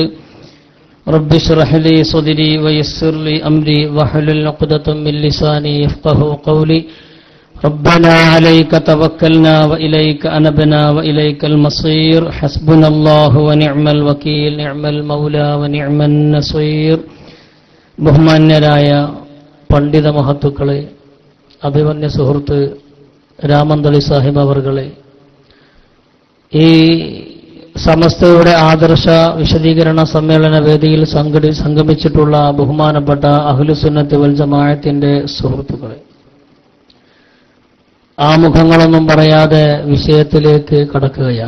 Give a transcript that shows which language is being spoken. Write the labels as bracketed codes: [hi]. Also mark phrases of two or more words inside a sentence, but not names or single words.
[ar] رب اشرح لي صدري ويسر لي أمري واحلل عقدة من لساني يفقهوا قولي. ربنا عليك توكلنا وإليك أنبنا وإليك المصير. حسبنا الله ونعم الوكيل نعم المولى ونعم النصير. [ml] ബഹുമാന്യരായ പണ്ഡിത മഹത്തുക്കളെ, അഭിമന്യ സുഹൃത്ത് രാമന്തളി സാഹിബ് അവർകളെ, ഈ സമസ്തയുടെ ആദർശ വിശദീകരണ സമ്മേളന വേദിയിൽ സംഗമിച്ചിട്ടുള്ള ബഹുമാനപ്പെട്ട [ar] أهل السنة والجماعة [ml] സുഹൃത്തുക്കളെ, ആമുഖങ്ങളൊന്നും പറയാതെ വിഷയത്തിലേക്ക് കടക്കുകയാണ്.